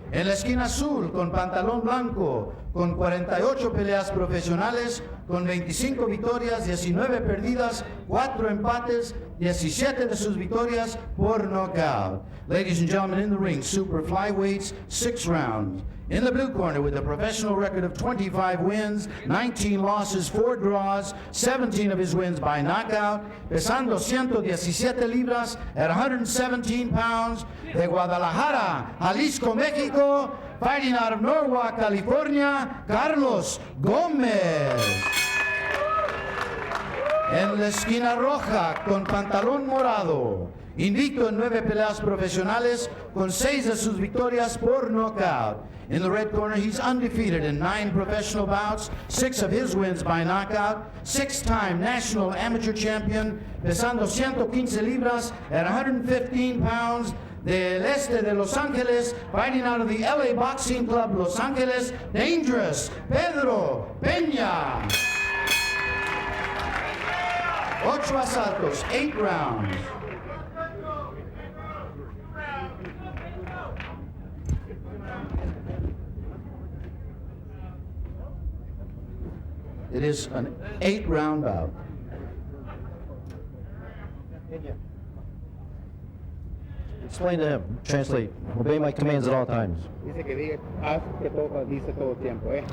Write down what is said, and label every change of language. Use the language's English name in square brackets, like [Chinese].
[Spanish] En la esquina azul, con pantalón blanco, con 48 peleas profesionales, con 25 victorias, 19 perdidas, 4 empates, 17 de sus victorias por knockout. [English] Ladies and gentlemen, in the ring, super flyweights, 6 rounds. In the blue corner, with a professional record of 25 wins, 19 losses, 4 draws, 17 of his wins by knockout, [Spanish] pesando 117 libras [English] at 117 pounds, de Guadalajara, Jalisco, Mexico, fighting out of Norwalk, California, Carlos Gómez. [Spanish] En la esquina roja, con pantalón morado, invicto en 9 peleas profesionales, con 6 de sus victorias por knockout. [English] In the red corner, he's undefeated in 9 professional bouts, 6 of his wins by knockout, 6-time national amateur champion, [Spanish] pesando 115 libras [English] at 115 pounds, [Spanish] del este de [English] Los Ángeles, fighting out of the LA Boxing Club, Los Ángeles, dangerous, Pedro Peña. [Spanish] 8 asaltos, 8 rounds. [English] It is an 8-round bout. Explain to him. Translate. Obey my commands at all times. [Spanish] Dice que diga, haz que todo, dice todo el tiempo, ¿eh?